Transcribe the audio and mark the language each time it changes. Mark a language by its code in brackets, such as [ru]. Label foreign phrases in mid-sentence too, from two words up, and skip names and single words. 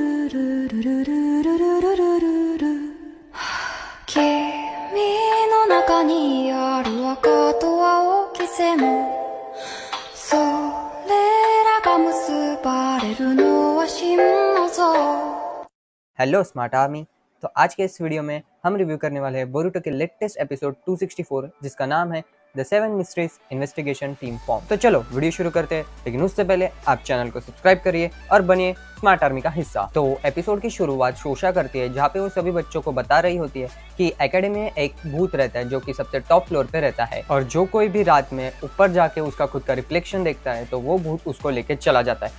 [ja] の中にある赤と青き線それらが結ばれるのは真の像। [hi] हेलो स्मार्ट आर्मी। तो आज के इस वीडियो में हम रिव्यू करने वाले हैं बोरुटो के लेटेस्ट एपिसोड 264 जिसका नाम है द 7 मिस्ट्रीज इन्वेस्टिगेशन टीम फॉर्म। तो चलो वीडियो शुरू करते हैं, लेकिन उससे पहले आप चैनल को सब्सक्राइब करिए और बनिए स्मार्ट आर्मी का हिस्सा। तो एपिसोड की शुरुआत शोशा करती है जहाँ पे वो सभी बच्चों को बता रही होती है कि एकेडमी में एक भूत रहता है जो कि सबसे टॉप फ्लोर पे रहता है और जो कोई भी रात में ऊपर जाके उसका खुद का रिफ्लेक्शन देखता है तो वो भूत उसको लेके चला जाता है।